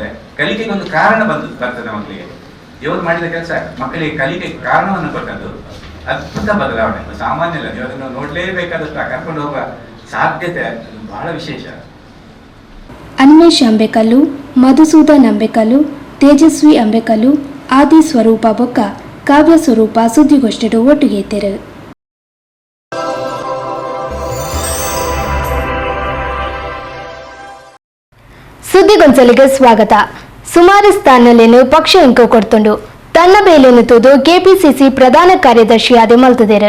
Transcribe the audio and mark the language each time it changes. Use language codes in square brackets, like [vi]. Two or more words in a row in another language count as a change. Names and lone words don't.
[kn] ಕಲಿಕೆಗೆ ಒಂದು ಕಾರಣ ಬರ್ತದೆ ಮಕ್ಕಳಿಗೆ. ಇವರು ಮಾಡಿದ ಕೆಲಸ ಮಕ್ಕಳಿಗೆ ಕಲಿಕೆ ಕಾರಣವನ್ನು ಕೊಟ್ಟದ್ದು ಅದ್ಭುತ ಬದಲಾವಣೆ, ಸಾಮಾನ್ಯ ಇಲ್ಲ. ನೀವು ಅದನ್ನು ನೋಡಲೇಬೇಕಾದಷ್ಟು ಕರ್ಕೊಂಡು ಹೋಗುವ ಸಾಧ್ಯತೆ ಬಹಳ ವಿಶೇಷ. [tcy] ಅನ್ವೇಷ್ ಅಂಬೇಕಲ್ಲು, ಮಧುಸೂದನ್ ಅಂಬೇಕಲ್ಲು, ತೇಜಸ್ವಿ ಅಂಬೇಕಲ್ಲು, ಆದಿ ಸ್ವರೂಪ ಬೊಕ್ಕ ಕಾವ್ಯ ಸ್ವರೂಪ ಸುದ್ದಿಗೋಷ್ಠಿಡು ಒಟ್ಟಿಗೆ ಇದ್ದರು. [kn] ಸುದ್ದಿಗೊಂಚಲಿಗೆ ಸ್ವಾಗತ. [tcy] ಸುಮಾರು ಸ್ಥಾನಲೇನು ಪಕ್ಷ ಇಂಕೋ ಕೊಡ್ತುಂಡು ತನ್ನ ಬೇಲೇನು ತೂದು ಕೆಪಿಸಿಸಿ ಪ್ರಧಾನ ಕಾರ್ಯದರ್ಶಿ ಆದಿ ಮಲ್ತದೇರು.